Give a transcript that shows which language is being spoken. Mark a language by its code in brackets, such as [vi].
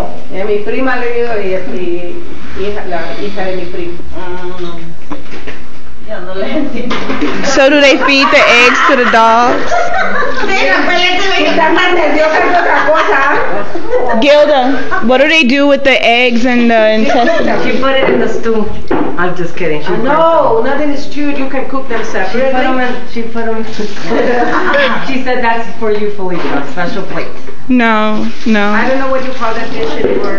[es] Mi prima le digo y la hija de mi primo. Yo no le entiendo. [en] So do they feed the eggs to the dogs? [es] Está más nerviosa que otra cosa. [en] Gilda, what do they do with the eggs and the intestines? She put it in the stew. I'm just kidding. She No, nothing is stewed. You can cook them separately. She put them. She said that's for you, Felicia. A special plate. No. I don't know what you call that dish anymore.